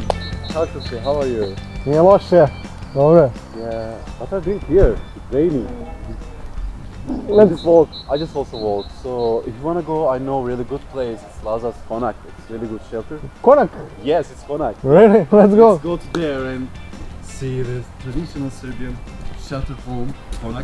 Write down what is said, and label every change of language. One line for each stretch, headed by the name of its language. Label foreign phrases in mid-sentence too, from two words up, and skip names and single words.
English: How are you?
Serbian: Nije loše. Dobre.
English: Yeah. What are you doing here? It's raining. Let's walk. I just also walk. So if you wanna go, I know a really good place. It's Lazar's Konak. It's really good shelter. Konak? Yes, it's Konak. Really? Let's go. Let's go to there and see the traditional Serbian shelter home, Konak.